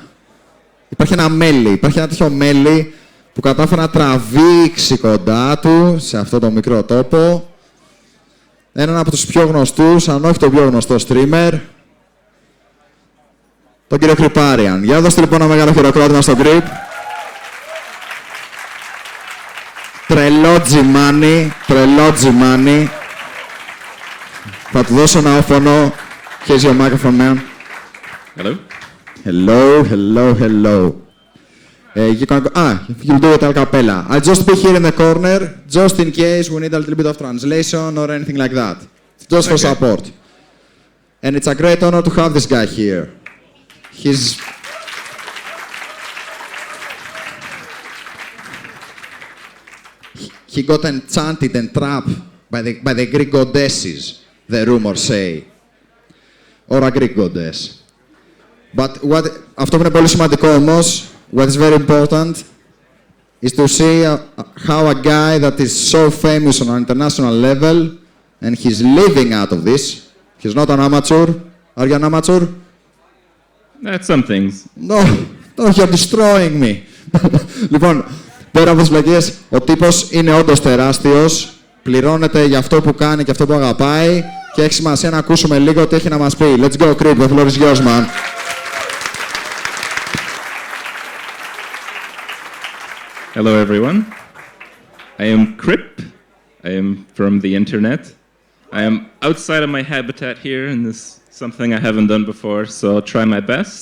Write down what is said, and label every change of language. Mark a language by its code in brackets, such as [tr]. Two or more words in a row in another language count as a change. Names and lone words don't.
[el] Υπάρχει ένα μέλι. Υπάρχει ένα τέτοιο μέλι που κατάφερε να τραβήξει κοντά του, σε αυτό το μικρό τόπο, έναν από τους πιο γνωστούς, αν όχι το πιο γνωστό streamer, τον κύριο Kripparrian. Για δώστε λοιπόν ένα μεγάλο χειροκρότημα στον Krip. Τρελό τζιμάνι. Θα του δώσω ένα όφωνο. [en] Here's your microphone, man. Hello. You can go. You'll do it [it] a cappella. [en] I'll just be here in the corner, just in case we need a little bit of translation or anything like that. Just for support. And it's a great honor to have this guy here. He got enchanted and trapped by the Greek goddesses, the rumors say. Or a Greek goddess. But [el] αυτό που είναι πολύ σημαντικό όμως, [en] what is very important, is to see how a guy that is so famous on an international level, and he's living out of this. He's not an amateur. Are you an amateur? That's some things. No, you're destroying me. [el] Λοιπόν, πέρα από τις βλακίες, ο τύπος είναι όντως τεράστιος, πληρώνεται για αυτό που κάνει και αυτό που αγαπάει και έχει σημασία να ακούσουμε λίγο τι έχει να μας πει. [en] Let's go, Krip, the floor is yours, man. Hello, everyone. I am Krip. I am from the internet. I am outside of my habitat here, and this is something I haven't done before, so I'll try my best.